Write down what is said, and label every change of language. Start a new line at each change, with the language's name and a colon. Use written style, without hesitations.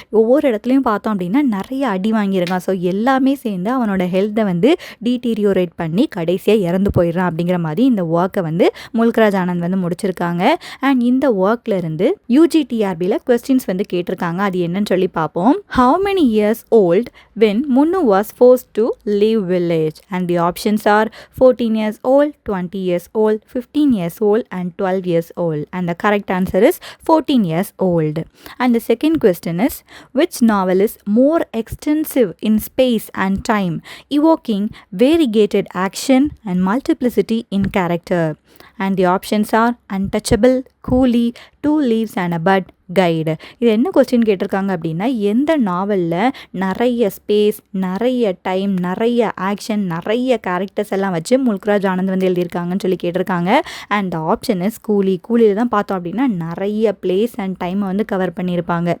Tamil: ஒவ்வொரு இடத்துலையும் பார்த்தோம் அப்படின்னா நிறைய அடி வாங்கியிருக்கான். ஸோ எல்லாமே சேர்ந்து அவனோட ஹெல்த்தை வந்து டீட்டீரியோரேட் பண்ணி கடைசியாக இறந்து போயிடுறான் அப்படிங்கிற மாதிரி இந்த ஒர்க்கை வந்து முல்க்ராஜ் ஆனந்த் வந்து முடிச்சிருக்காங்க. அண்ட் இந்த ஒர்க்கில் இருந்து UGTRBயில் கொஸ்டின்ஸ் வந்து கேட்டிருக்காங்க. அது என்னன்னு சொல்லி பார்ப்போம்.
English: How many years old when Munnu was forced to leave village? And the options are 14 years old, 20 years old, 15 years old and 12 years old. And the correct answer is 14 years old. And the second question is, which novel is more extensive in space and time, evoking variegated action and multiplicity in character? And the options are Untouchable, Coolie, Two Leaves and a Bud, Guide.
Tamil: இது என்ன question கேட்டிருக்காங்க அப்படின்னா, எந்த நாவலில் நிறைய space, நிறைய time, நிறைய action, நிறைய கேரக்டர்ஸ் எல்லாம் வச்சு முல்க்ராஜ் ஆனந்த் வந்து எழுதியிருக்காங்கன்னு சொல்லி கேட்டிருக்காங்க.
English: And option is Coolie.
Tamil: கூலியில் தான் பார்த்தோம் அப்படின்னா நிறைய பிளேஸ் அண்ட் டைமை வந்து கவர் பண்ணியிருப்பாங்க.